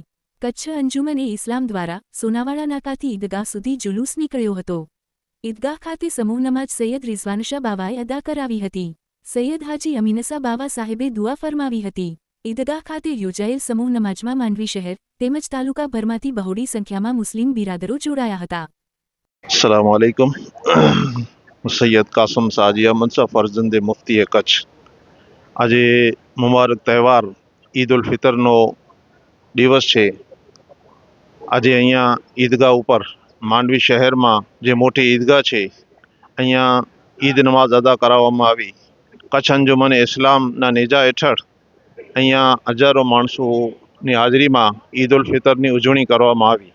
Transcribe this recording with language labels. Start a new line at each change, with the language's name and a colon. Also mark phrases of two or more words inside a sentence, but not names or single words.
Gujarati: કચ્છ અંજુમન એ ઇસ્લામ દ્વારા સોનાવાડા નાકાથી ઈદગાહ સુધી જુલુસ નીકળ્યો હતો। ઈદગાહ ખાતે સમૂહ નમાજ સૈયદ રિઝવાનશા બાવાએ અદા કરાવી હતી। સૈયદ હાજી અમીનસા બાવા સાહેબે દુઆ ફરમાવી હતી। ઈદગાહ ખાતે યોજાયેલ સમૂહ નમાજમાં માંડવી શહેર તેમજ તાલુકાભરમાંથી બહોળી સંખ્યામાં મુસ્લિમ બિરાદરો જોડાયા હતા।
Hindi: अस्सलाम वालेकुम। सैयद कासम साजिया मनसा फर्जंदे मुफ्ती कच्छ।
Gujarati: આજે મુબારક તહેવાર ઈદ ઉલ ફિતરનો દિવસ છે। આજે અહીંયા ઈદગાહ ઉપર માંડવી શહેરમાં જે મોટી ઈદગાહ છે અહીંયા ઈદ નમાઝ અદા કરાવવામાં આવી। કચ્છ અંજુમન ઇસ્લામના નેજા હેઠળ અહીંયા હજારો માણસોની હાજરીમાં ઈદ ઉલ ફિતરની ઉજવણી કરવામાં આવી।